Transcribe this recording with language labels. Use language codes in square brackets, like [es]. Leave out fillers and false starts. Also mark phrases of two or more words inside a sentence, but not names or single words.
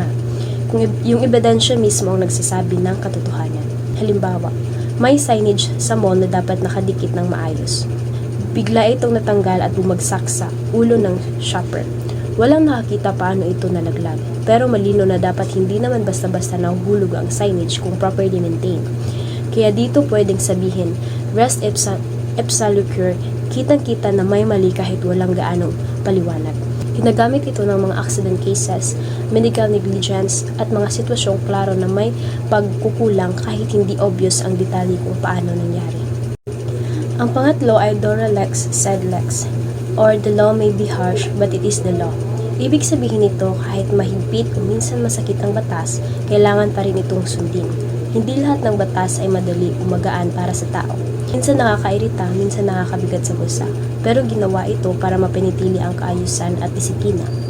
[tl] Kung yung ebidensya mismo ang nagsasabi ng katotohanan. Halimbawa, may signage sa mall na dapat nakadikit ng maayos. Bigla itong natanggal at bumagsak sa ulo ng shopper. Walang nakakita paano ito nalaglag, pero malino na dapat hindi naman basta-basta nahuhulog ang signage kung [en] properly maintained. [tl] Kaya dito pwedeng sabihin, [la] res ipsa loquitur, [tl] kitang-kita na may mali kahit walang gaanong paliwanag. Ginagamit ito ng mga [en] accident cases, medical negligence, [tl] at mga sitwasyong klaro na may pagkukulang kahit hindi obvious ang detalye kung paano nangyari. Ang pangatlo ay [la] dura lex sed lex, [en] or the law may be harsh but it is the law. [tl] Ibig sabihin nito kahit mahigpit o minsan masakit ang batas, kailangan pa rin itong sundin. Hindi lahat ng batas ay madali o magaan para sa tao. Minsan nakakairita, minsan nakakabigat sa bulsa, pero ginawa ito para mapanatili ang kaayusan at disiplina.